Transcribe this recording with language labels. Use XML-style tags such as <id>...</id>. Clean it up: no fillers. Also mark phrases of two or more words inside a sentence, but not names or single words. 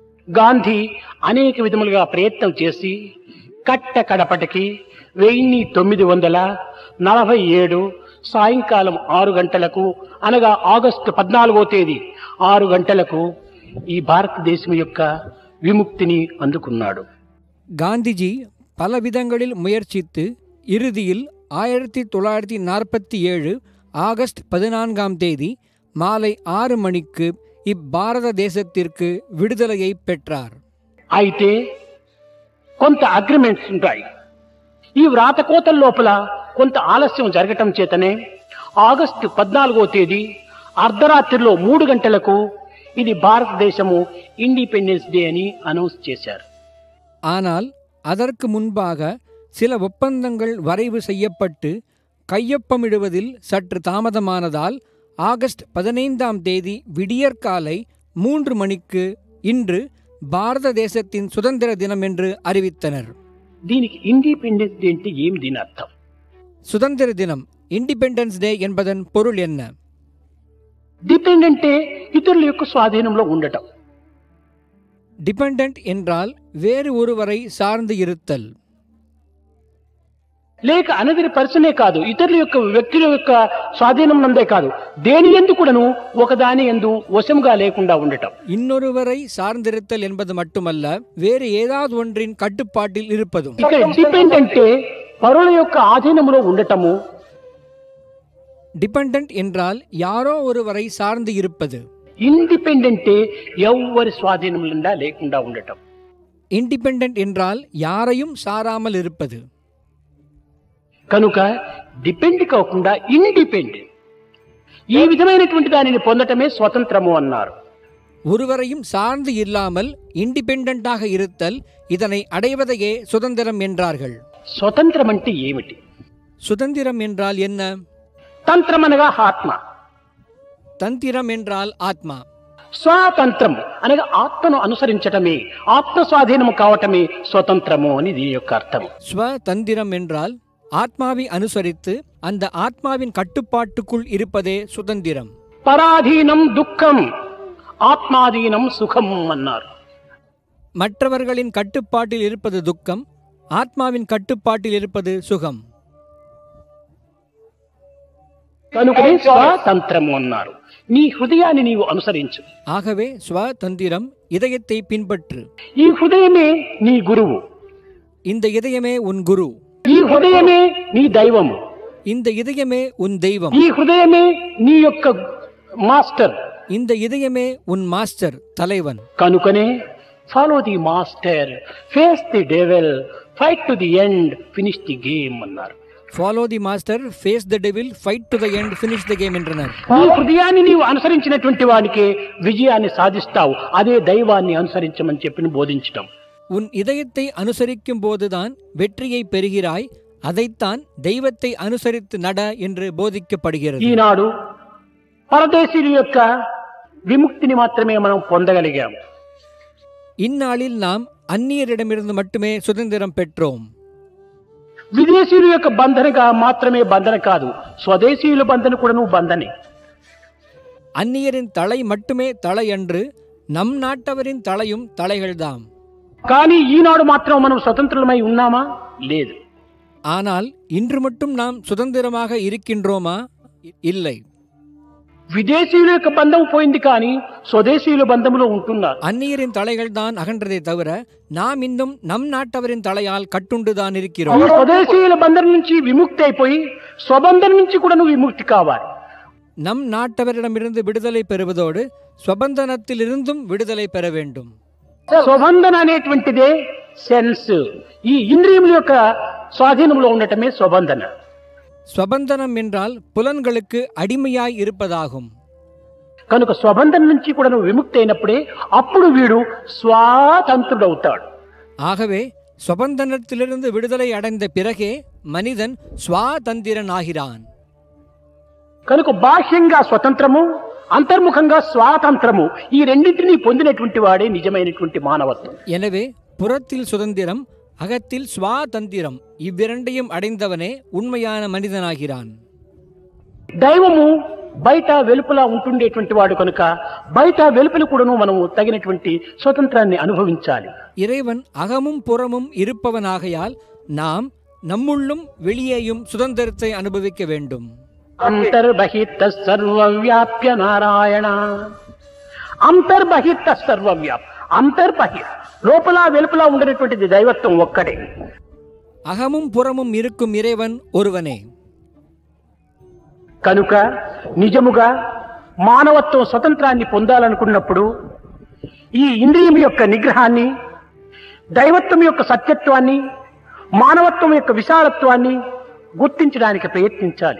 <te>గాంధీ అనేక విధములుగా ప్రయత్నం చేసి కట్ట కడపటికి 1947 సాయంకాలం 6 గంటలకు అనగా ఆగస్టు 14వ తేదీ 6 గంటలకు ఈ భారతదేశం యొక్క విముక్తిని అందుకున్నాడు.</te> <ta>காந்திஜி பல விதங்களில் முயற்சித்து இறுதியில் 1947 ஆகஸ்ட் 14ஆம் தேதி மாலை 6 மணிக்கு இப்பாரத தேசத்திற்கு விடுதலையை பெற்றார்.</ta> <te>అయితే కొంత అగ్రిమెంట్స్ ఉంటాయి. ఈ వ్రాతకోతల లోపల కొంత ఆలస్యం జరగటం చేతనే ఆగస్టు 14వ తేదీ అర్ధరాత్రిలో 3 గంటలకు ఇది భారతదేశము</te> <en>Independence Day</en> <te>అని అనౌన్స్ చేశారు.</te> <ta>ஆனால் அதற்கு முன்பாக சில ஒப்பந்தங்கள் வரைவு செய்யப்பட்டு கையொப்பமிடுவதில் சற்று தாமதமானதால் ஆகஸ்ட் 15ஆம் தேதி விடியற்காலை 3 மணிக்கு இன்று பாரத தேசத்தின் சுதந்திர தினம் என்று அறிவித்தனர்.</ta> <te>దీనికి</te> <en>Independence Day</en> <te>అంటే ఏం దీని అర్థం?</te> <ta>சுதந்திர தினம்</ta> <en>Independence Day</en> <ta>என்பதன் பொருள் என்ன?</ta> <te>డిపెండ్ అంటే ఇతరుల యొక్క స్వాధీనంలో ఉండటం.</te> <ta>டிபெண்டன்ட் என்றால் வேறு ஒருவரை சார்ந்து இருத்தல்.</ta> <te>లేక</te> <en>another person</en> <te>కాదు, ఇతరుల యొక్క వ్యక్తుల యొక్క స్వాధీనం నందే కాదు, దేని యందు కూడాను ఒకదాని యందు వశంగా లేకుండా ఉండటం.</te> <ta>இன்னொருவரை சார்ந்திருத்தல் என்பது மட்டுமல்ல, வேறு ஏதாவது ஒன்றின் கட்டுப்பாட்டில் இருப்பதும்.</ta> <te>ఇక్కడ డిపెండ్ అంటే పరుల యొక్క ఆధీనంలో ఉండటము.</te> <ta>டிபெண்டன்ட் என்றால் யாரோ ஒருவரை சார்ந்து இருப்பது.</ta> <te>ఇండిపెండెంట్ ఎవరి స్వాధీనం లేకుండా ఉండటం.</te> <ta>இண்டிபெண்டன்ட் என்றால் யாரையும் சாராமல் இருப்பது.</ta> <te>కనుక డిపెండ్ కాకుండా ఇండిపెండెంట్, ఈ విధమైనటువంటి దానిని పొందటమే స్వతంత్రము అన్నారు.</te> <ta>ஒருவரையும் சார்ந்து இல்லாமல் இண்டிபெண்டண்டாக இருத்தல், இதனை அடைவதையே சுதந்திரம் என்றார்கள்.</ta> <te>స్వతంత్రం అంటే ఏమిటి?</te> <ta>சுதந்திரம் என்றால் என்ன?</ta> <te>తంత్రం అనగా ఆత్మ,</te> <ta>தந்திரம் என்றால் ஆத்மா.</ta> <te>స్వాతంత్రం అనగా ఆత్మను అనుసరించటమే, ఆత్మ స్వాధీనము కావటమే స్వతంత్రము అని దీని యొక్క అర్థం.</te> <ta>ஸ்வதந்திரம் என்றால் ஆத்மாவை அனுசரித்து அந்த ஆத்மாவின் கட்டுப்பாட்டுக்குள் இருப்பதே சுதந்திரம்.</ta> <te>పరాధీనం దుఃఖం, ఆత్మాధీనం సుఖం అన్నారు.</te> <ta>மற்றவர்களின் கட்டுப்பாட்டில் இருப்பது துக்கம், ஆத்மாவின் கட்டுப்பாட்டில் இருப்பது சுகம்.</ta> <te>కనుకనే స్వాతంత్రము అన్నారు. నీ హృదయాన్ని నీవు అనుసరించు.</te> <ta>ஆகவே ஸ்வதந்திரம், இதயத்தை பின்பற்று.</ta> <te>ఈ హృదయమే నీ గురువు,</te> <ta>இந்த இதயமே உன் குரு.</ta> <te>ఈ హృదయమే నీ దైవము,</te> <ta>இந்த இதயமே உன் தெய்வம்.</ta> <te>ఈ హృదయమే నీ యొక్క మాస్టర్,</te> <ta>இந்த இதயமே உன் மாஸ்டர், தலைவன்.</ta> <en>కనుకనే follow the master, face the devil, fight to the end, finish the game అన్నారు. follow the master, face the devil, fight to the end, finish the game என்றனர்.</en> <te>నీ హృదయాన్ని నీవు అనుసరించినటువంటి వానికి విజయాన్ని సాధిస్తావు. అదే దైవాన్ని అనుసరించమని చెప్పి బోధించటం.</te> <ta>உன் இதயத்தை அனுசரிக்கும் போதுதான் வெற்றியை பெறுகிறாய், அதைத்தான் தெய்வத்தை அனுசரித்து நட என்று போதிக்கப்படுகிறது.</ta> <te>ఈనాడు పరదేశీయుల యొక్క విముక్తిని మాత్రమే మనం పొందగలిగాం.</te> <ta>இந்நாளில் நாம் அந்நியரிடமிருந்து மட்டுமே சுதந்திரம் பெற்றோம்.</ta> <te>విదేశీయుల యొక్క బంధనగా మాత్రమే బంధన కాదు, స్వదేశీయుల బంధన కూడాను బంధనే.</te> <ta>அந்நியரின் தலை மட்டுமே தலை அன்று, நம் நாட்டவரின் தலையும் தலைகள்தாம்.</ta> <te>కానీ ఈనాడు మాత్రం మనం స్వతంత్రులమై ఉన్నామా? లేదు.</te> <ta>ஆனால் இன்று மட்டும் நாம் சுதந்திரமாக இருக்கின்றோமா? இல்லை.</ta> <te>విదేశీయుల యొక్క బంధం పోయింది, కానీ స్వదేశీయుల బంధంలో ఉంటున్నారు.</te> <ta>அந்நியரின் தலைகள் தான் அகன்றதை தவிர நாம் இன்னும் நம் நாட்டவரின் தலையால் கட்டுண்டுதான்</ta> <te>ఈ</te> <ta>இருக்கிறோம்.</ta> <te>స్వదేశీయుల బంధం నుంచి విముక్తి అయిపోయి స్వబంధం నుంచి కూడా విముక్తి కావాలి.</te> <ta>நம் நாட்டவரிடமிருந்து விடுதலை பெறுவதோடு ஸ்வபந்தனத்திலிருந்தும் விடுதலை பெற வேண்டும்.</ta> <te>స్వబంధన అనేటువంటిదే సెన్స్, ఈ ఇంద్రియముల యొక్క స్వాధీనంలో ఉండటమే స్వబంధన.</te> <ta>ஸ்வபந்தனம் என்றால் புலன்களுக்கு அடிமையாய் இருப்பதாகும்.</ta> <te>కనుక స్వబంధం నుంచి కూడా విముక్తి అయినప్పుడే అప్పుడు వీడు స్వాతంత్రుడవుతాడు.</te> <ta>ஆகவே ஸ்வபந்தனத்திலிருந்து விடுதலை அடைந்த பிறகே மனிதன் ஸ்வாதந்திரன் ஆகிறான்.</ta> <te>కనుక బాహ్యంగా స్వతంత్రము, అంతర్ముఖంగా స్వాతంత్రము, ఈ రెండింటినీ పొందినటువంటి వాడే నిజమైనటువంటి మానవత్వం.</te> <ta>எனவே புறத்தில் சுதந்திரம், அகத்தில் ஸ்வாதந்திரம், இவ்விரண்டையும் அடைந்தவனே உண்மையான மனிதனாகிறான்.</ta> <te>దైవము బయట వెలుపల ఉంటుండేటువంటి వాడు కనుక బయట వెలుపల కూడాను మనము తగినటువంటి స్వతంత్రాన్ని అనుభవించాలి.</te> <ta>இறைவன் அகமும் புறமும் இருப்பவனாகையால் நாம் நம்முள்ளும் வெளியேயும் சுதந்திரத்தை அனுபவிக்க வேண்டும்.</ta> <te>అంతర్బహిత సర్వవ్యాప్య నారాయణ. అంతర్బహిత సర్వవ్యాప్, అంతర్బహి లోపల వెలుపల ఉండేటువంటిది దైవత్వం ఒక్కడే.</te> <ta>அகமும் புறமும் இருக்கும் இறைவன் ஒருவனே.</ta> <te>కనుక నిజముగా మానవత్వం స్వతంత్రాన్ని పొందాలనుకున్నప్పుడు ఈ ఇంద్రియం యొక్క నిగ్రహాన్ని, దైవత్వం యొక్క సత్యత్వాన్ని, మానవత్వం యొక్క విశాలత్వాన్ని గుర్తించడానికి ప్రయత్నించాలి.</te>